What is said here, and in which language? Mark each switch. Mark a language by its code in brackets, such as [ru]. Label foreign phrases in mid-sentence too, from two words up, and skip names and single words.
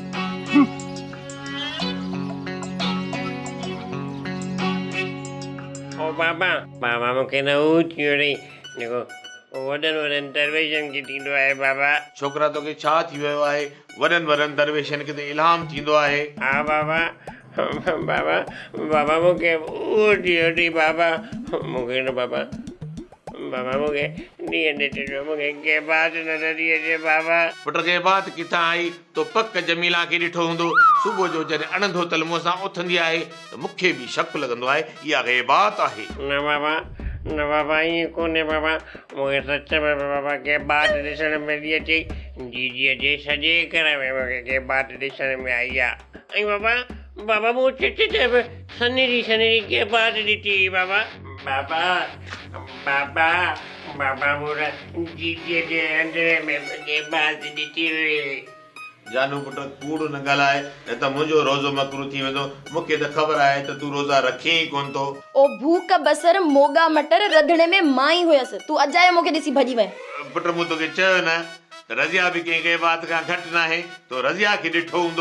[sd] ओ बाबा मूंखे न हू थी वियो रे जेको वॾनि दरवेशनि खे थींदो आहे। बाबा छोकिरा तोखे छा थी वियो आहे? वॾनि दरवेशनि खे त इल्हाम थींदो आहे। हा बाबा बाबा मूंखे उहो थी वियो री बाबा। मूंखे न बाबा मूंखे ॾींहं ॾिठो, मूंखे के बात नज़र अचे बाबा। पुट खे बात किथां आई? तो पक जमीला खे ॾिठो हूंदो। सुबुह जो जॾहिं अणंधो तल मुंहं सां उथंदी आहे त मूंखे बि शक लॻंदो आहे इहा ग़ैबात आहे। न बाबा ईअं कोन्हे बाबा। मूंखे सच में बाबा के बात ॾिसण में थी अचे। जीजीअ जे सॼे घर में मूंखे के बात ॾिसण में आई आहे। ऐं बाबा मूं चिट ते बि सन्हरी के बात ॾिठी बाबा। बाबा मूं जीजीअ जे अंदरे में के बात ॾिठी हुई। जानू पुट कूड़ न ॻाल्हाए, न त मुंहिंजो रोज़ो मकरू थी वेंदो। मूंखे त ख़बर आहे त तूं रोज़ा रखे ई कोन थो। ओ भूक बसर मोगा मटर रंधिणे में मां ई हुयसि, तूं अजाए मूंखे ॾिसी भॼी वए। पुट मूं तोखे चयो न त रज़िया बि कंहिं बात खां घटि न आहे। तो रज़िया खे ॾिठो हूंदो।